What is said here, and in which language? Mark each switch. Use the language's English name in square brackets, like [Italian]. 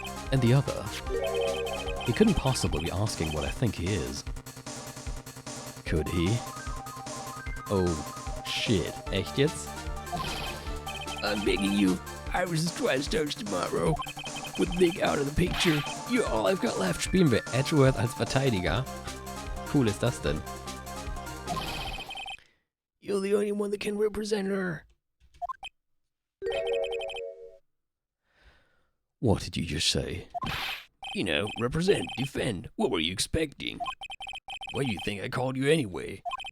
[English] And the other, he couldn't possibly be asking what I think he is. Could he? Oh, shit. [German] Echt jetzt? [English] I'm begging you, Iris' trial starts tomorrow. With Nick out of the picture, you're all I've got left. [German] Spielen wir Edgeworth als Verteidiger? Cool ist das denn? [English] You're the only one that can represent her. What did you just say? You know, represent, defend. What were you expecting? Why do you think I called you anyway?